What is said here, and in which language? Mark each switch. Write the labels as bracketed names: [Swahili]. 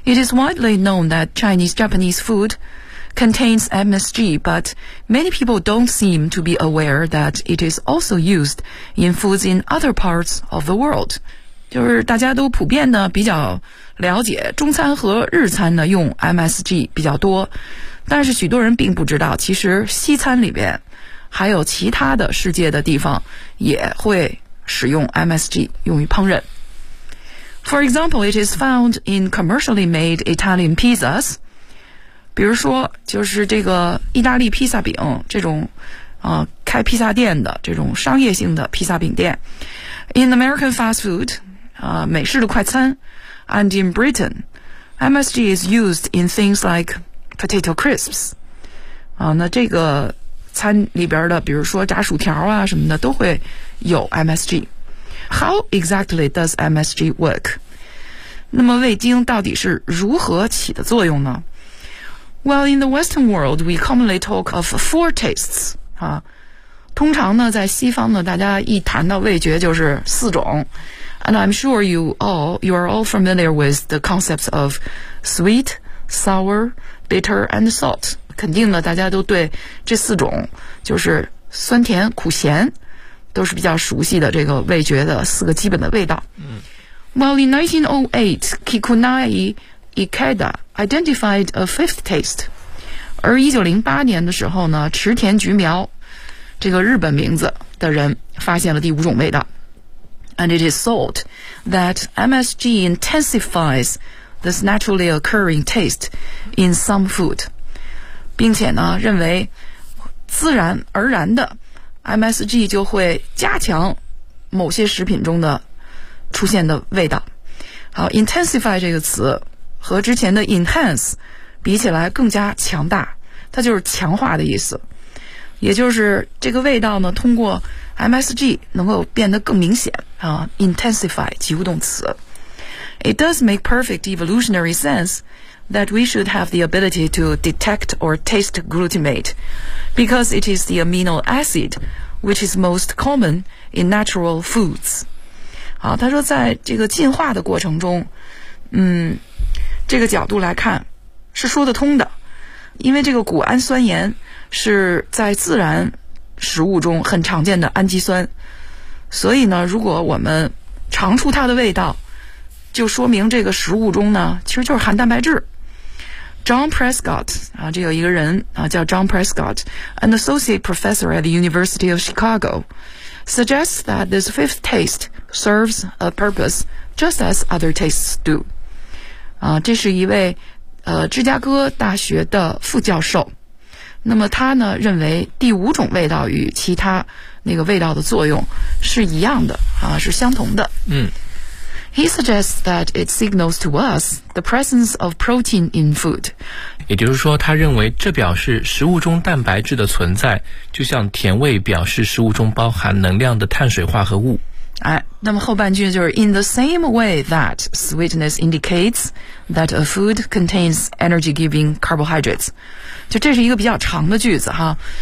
[English] It is widely known that Chinese-Japanese foodcontains MSG, but many people don't seem to be aware that it is also used in foods in other parts of the world. [Chinese] 就是大家都普遍呢比较了解中餐和日餐呢用 MSG 比较多，但是许多人并不知道其实西餐里边还有其他的世界的地方也会使用 MSG 用于烹饪。 [English] For example, it is found in commercially made Italian pizzas， [Chinese] 比如说就是这个意大利披萨饼这种开披萨店的这种商业性的披萨饼店。 [English] In American fast food [Chinese] 美式的快餐 [English] and in Britain MSG is used in things like potato crisps [Chinese] 那这个餐里边的比如说炸薯条啊什么的都会有 [English] MSG。 How exactly does MSG work? [Chinese] 那么味精到底是如何起的作用呢？ [English] Well, in the Western world, we commonly talk of four tastes. [Chinese] 通常呢在西方呢大家一谈到味觉就是四种。 [English] And I'm sure you are all familiar with the concepts of sweet, sour, bitter, and salt. [Chinese] 肯定呢大家都对这四种就是酸甜苦咸都是比较熟悉的这个味觉的四个基本的味道。 [English] Well, in 1908, Kikunai Ikeda identified a fifth taste. [Chinese] 而1908年的时候呢，池田菊苗这个日本名字的人发现了第五种味道。 [English] And it is thought that MSG intensifies this naturally occurring taste in some food. [Chinese] 并且呢认为自然而然的 MSG 就会加强某些食品中的出现的味道。好， intensify 这个词和之前的 enhance 比起来更加强大，它就是强化的意思，也就是这个味道呢通过 MSG 能够变得更明显啊。 intensify 及物动词。 [English] It does make perfect evolutionary sense that we should have the ability to detect or taste glutamate because it is the amino acid which is most common in natural foods。 [Chinese] 好，他说在这个进化的过程中这个角度来看是说得通的，因为这个谷氨酸盐是在自然食物中很常见的氨基酸，所以呢如果我们尝出它的味道就说明这个食物中呢其实就是含蛋白质。 [English] John Prescott [Chinese] 这有一个人叫 [English] John Prescott an associate professor at the University of Chicago suggests that this fifth taste serves a purpose just as other tastes do。 [Chinese] 这是一位芝加哥大学的副教授，那么他呢认为第五种味道与其他那个味道的作用是一样的是相同的。 [English] He suggests that it signals to us the presence of protein in food, [Chinese] 也就是说他认为这表示食物中蛋白质的存在，就像甜味表示食物中包含能量的碳水化合物。哎，那么后半句就是 [English] In the same way that sweetness indicates that a food contains energy-giving carbohydrates， [Chinese] 就这是一个比较长的句子哈。